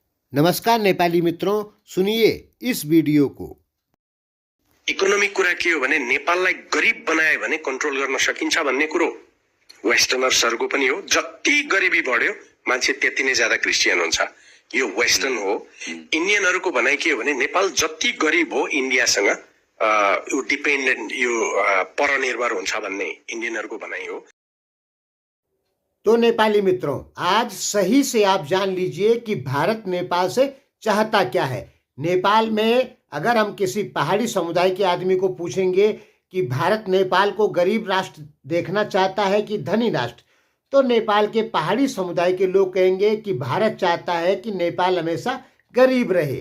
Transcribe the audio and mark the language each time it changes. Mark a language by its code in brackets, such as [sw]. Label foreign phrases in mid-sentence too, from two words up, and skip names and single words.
[hi] नमस्कार नेपाली मित्रों, सुनिए इस वीडियो को। [ne] इकोनोमिक कुरा के हो भने नेपाललाई गरिब बनायो भने कन्ट्रोल गर्न सकिन्छ भन्ने कुरो वेस्टर्नर्सहरुको पनि हो। जति गरिबी बढ्यो मान्छे त्यति नै ज्यादा क्रिस्चियन हुन्छ। यो वेस्टर्न हो। इन्डियनहरुको भनाइ के हो भने नेपाल जति गरिब हो इन्डियासँग यो डिपेन्डेन्ट यो परनिर्भर हुन्छ भन्ने इन्डियनहरुको भनाइ हो। [hi] तो नेपाली मित्रों, आज सही से आप जान लीजिए कि भारत नेपाल से चाहता क्या है। नेपाल में अगर हम किसी पहाड़ी समुदाय के आदमी को पूछेंगे कि भारत नेपाल को गरीब राष्ट्र देखना चाहता है कि धनी राष्ट्र, तो नेपाल के पहाड़ी समुदाय के लोग कहेंगे कि भारत चाहता है कि नेपाल हमेशा गरीब रहे।